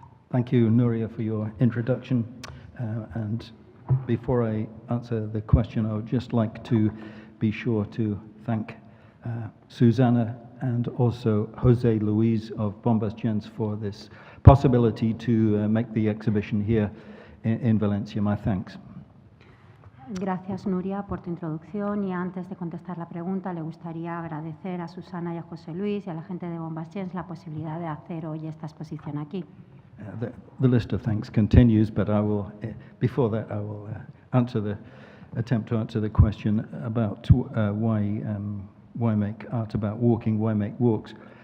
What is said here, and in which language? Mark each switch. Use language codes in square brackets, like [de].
[en] Thank you, Nuria, for your introduction. And before I answer the question, I would just like to be sure to thank Susanna and also Jose Luis of Bombas Gens for this possibility to make the exhibition here in Valencia. My thanks. [es] Gracias, Nuria, por tu introducción. Y antes de contestar la pregunta, le gustaría agradecer a Susana y a José Luis y a la gente de Bombas Gens la posibilidad de hacer hoy esta exposición aquí. [en] The list of thanks continues, but I will, before that, I will attempt to answer the question about why make art about walking, why make walks.